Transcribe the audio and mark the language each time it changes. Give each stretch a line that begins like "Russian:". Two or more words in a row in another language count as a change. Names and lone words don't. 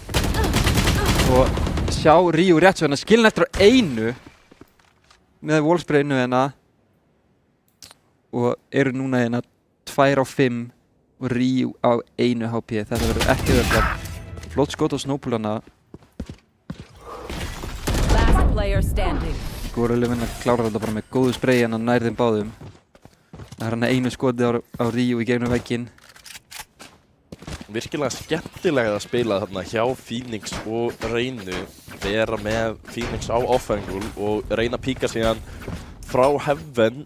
Icelandic: Og sjá Ryu rétt svo hérna, skilin eftir á 1 með wallsprayinu hérna. Og eru núna hérna 2 á 5 og Ryu á 1 HP. Þetta verður ekki verður. Flott skot á Snowpool hana.
English: Last player standing.
Icelandic: Gorillin klárar þetta bara með góðu spray hérna nær þeim báðum. Það er hann 1 skotið á Ryu í gegnum vegginn. virkilega skemmtilega að spila þarna hjá Phoenix og Reynu, vera með Phoenix á off-angle og Reyna píka síðan frá Heaven.